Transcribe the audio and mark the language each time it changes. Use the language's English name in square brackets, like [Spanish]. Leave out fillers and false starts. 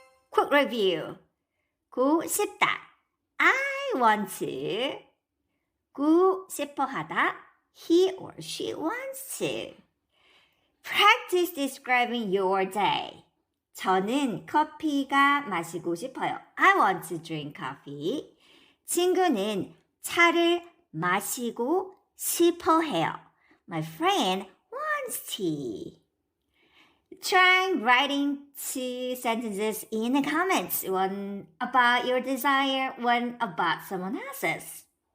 [English] Quick review. 고 싶다. I want to. [Korean] 고 싶어 하다. [English] He or she wants to. Practice describing your day. [Korean] 저는 커피가 마시고 싶어요. [English] I want to drink coffee. [Korean] 친구는 차를 마시고 싶어 해요. [English] My friend wants tea. Try writing two sentences in the comments. One about your desire, one about someone else's.